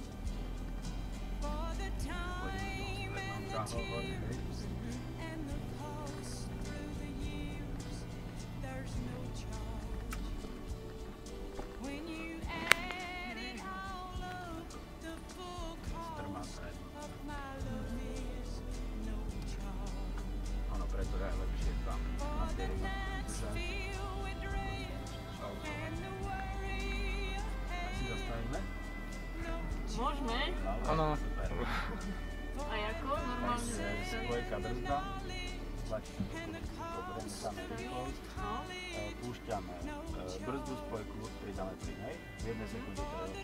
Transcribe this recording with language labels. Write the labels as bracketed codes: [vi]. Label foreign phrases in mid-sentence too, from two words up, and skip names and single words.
[en] For the time and the tears and the cost through the years, there's no charge. When you add it all up, the full cost of my love is no charge. [sk] Ono preto je lepšie tam. [en] For the nights filled with dread and the worry [sk] Tak si zastavíme? Môžeme? Áno. Super. A jako? Normálne? Spojka brzda. Tlačíme pobresáme rýchlosť. Púšťame brzdu, spojku, pridáme plyn, hej? V 1 sekunde to je.